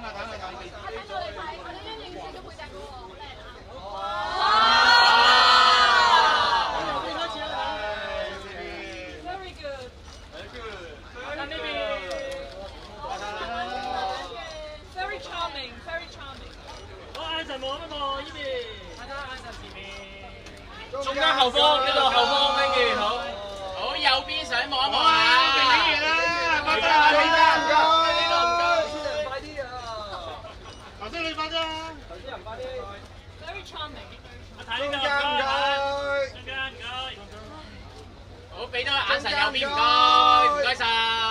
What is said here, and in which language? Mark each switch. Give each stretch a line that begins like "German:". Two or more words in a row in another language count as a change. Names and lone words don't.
English: Very good。
Cantonese: 睇呢邊。
English: Very charming， very charming。
Cantonese: 好，眼神望一望呢邊。睇睇眼神前面。中間後方，呢度後方
English: thank you。
Cantonese: 好，好，右邊想望一望啊。定影完啦，快啲啦，中間唔該。頭先你快啲啊！
English: Very charming。
Cantonese: 我睇呢中間唔該。個，中間唔該。好，俾多個眼神右邊唔該，唔該晒。